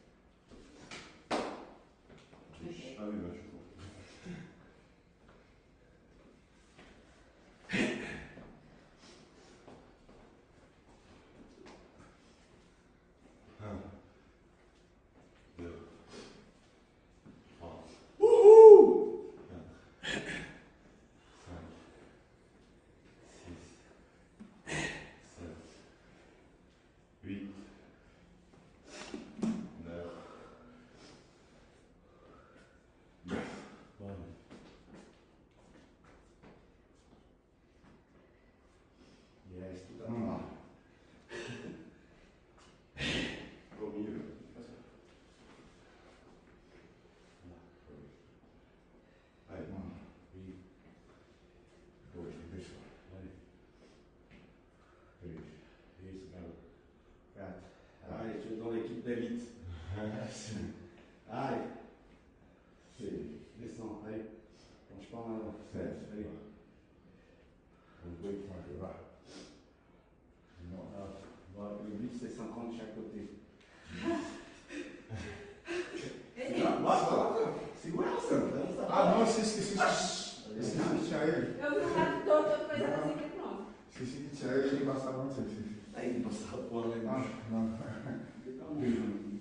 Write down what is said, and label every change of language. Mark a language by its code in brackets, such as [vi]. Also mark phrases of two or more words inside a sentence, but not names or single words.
[fr] Ah oui, je comprends. Un, 2, 3, Uhul! 4, 5, 6, 7, 8, 9, 10. [pt] Bora. Yes, tudo lá. [fr] Au milieu. Allez, 1, 2, [pt] deixa. Vai. 3, Isso, garoto. 4. [fr] Ai, je suis dans l'équipe d'élite. 5, Ai, 6, descends. Allez. Penche pas en avant. 7. Allez. On doit y faire là. Non. Ah, voilà, le but c'est 50 de chaque côté. [pt] Basta! Segura essa! Ah, não, esqueci de tirar ele. Eu vi um lado todo, eu coisa assim que pronto. Esqueci de tirar ele e passava antes. Aí, passar a bola lá embaixo. Não. Fica muito.